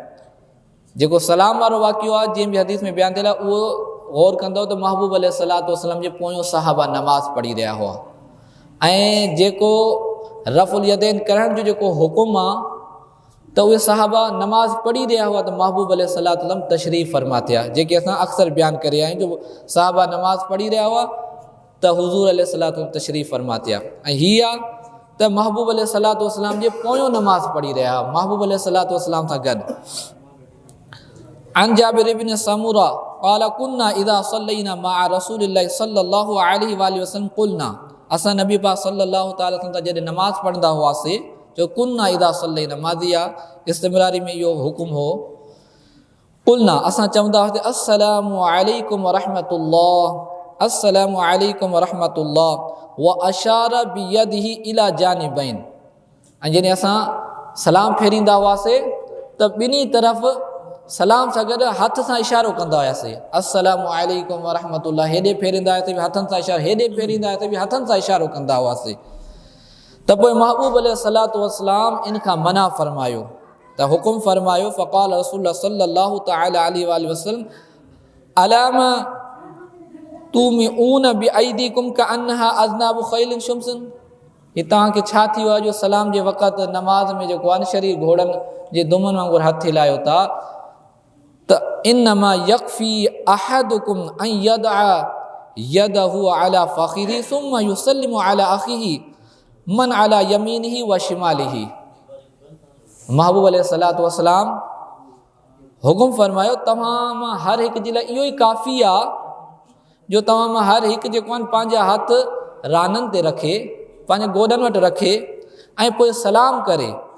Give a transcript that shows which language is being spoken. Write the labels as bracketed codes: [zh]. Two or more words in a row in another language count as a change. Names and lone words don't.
[sd] जेको सलाम वारो वाक़ियो आहे जीअं बि हदीस में बयानु थियल आहे, उहो गौर कंदो त महबूब [ar] عليه الصلاة والسلام [sd] जे पोयों सहाबा नमाज़ पढ़ी रहिया हुआ, ऐं जेको रफ़ुल यदैन करण जो जेको हुकुम आहे त उहे सहाबा नमाज़ पढ़ी रहिया हुआ त महबूब [ar] عليه الصلاة والسلام [sd] तशरीफ़ फरमा थिया, जेके असां अक्सर बयानु करे आहियूं। जो सहाबा नमाज़ पढ़ी रहिया हुआ त हुज़ूर अलैहिस्सलातु तशरीफ़ फरमा थिया, ऐं हीअ आहे त महबूब [ar] عليه الصلاة والسلام [sd] जे पोयों नमाज़ पढ़ी रहिया हुआ महबूब [ar] عليه الصلاة والسلام [sd] सां गॾु। [ar] عن جابر بن سمرة قال كنا إذا صلينا مع رسول الله صلى الله عليه وسلم قلنا, [sd] असां नबी पाक [ar] صلى الله تعالى عليه وسلم [sd] जॾहिं नमाज़ पढ़ंदा हुआसीं, जो [ar] كنا إذا صلينا [sd] मादिया इस्तिमरारी में इहो हुकुम हो, [ar] قلنا [sd] असां चवंदा हुआसीं [ar] السلام عليكم ورحمة الله، السلام عليكم ورحمة الله وأشار بيده إلى جانبين. [sd] ऐं जॾहिं असां सलाम फेरींदा हुआसीं त ॿिन्ही तरफ़ सलाम सां गॾु हथ सां इशारो कंदा हुआसीं, [ar] السلام عليكم ورحمة الله, [sd] हेॾे फेरींदा हुआसीं बि हथनि सां इशारो, हेॾे फेरींदा हुआसीं बि हथनि सां इशारो कंदा हुआसीं। त पोइ महबूब [ar] عليه الصلاة والسلام [sd] इन खां मना फरमायो, त हुकुम फरमायो [ar] فقال رسول الله صلى الله تعالى عليه وسلم علام تومئون بأيديكم كأنها أذناب خيل شمس, [sd] ही तव्हांखे छा थी वियो आहे जो सलाम जे वक़्तु नमाज़ में जेको आहे न शरीर घोड़नि जे दुमनि वांगुरु हथु हिलायो था, त [ar] إنما يكفي أحدكم أن يضع يده على فخذه ثم يسلم على أخيه من على يمينه وشماله. [sd] महबूब [ar] عليه الصلاة والسلام [sd] हुकुम फरमायो तव्हां मां हर हिकु जे लाइ इहो ई काफ़ी आहे जो तव्हां मां हर हिकु जेको आहे पंहिंजा हथ राननि ते रखे, पंहिंजे गोॾनि वटि रखे ऐं पोइ सलाम करे।